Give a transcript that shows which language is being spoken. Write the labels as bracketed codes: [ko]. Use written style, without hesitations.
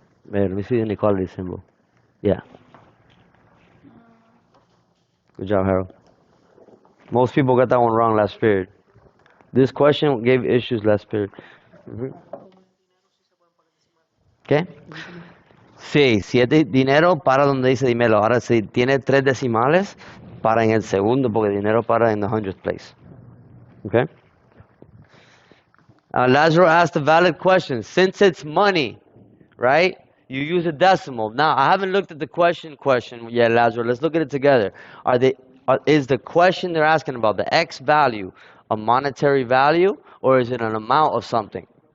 [en] Wait, let me see the inequality symbol. Yeah. Good job, Harold. Most people got that one wrong last period. This question gave issues last period. [es] ¿Qué? Sí, si es dinero, para donde dice dinero. Ahora, si tiene 3 decimales, para en el segundo, porque dinero para [en] in the hundredth place. Okay? Lazaro asked a valid question. Since it's money, right? You use a decimal. Now, I haven't looked at the question yet, Lazaro. Let's look at it together. Is the question they're asking about, the X value, a monetary value, or is it an amount of something?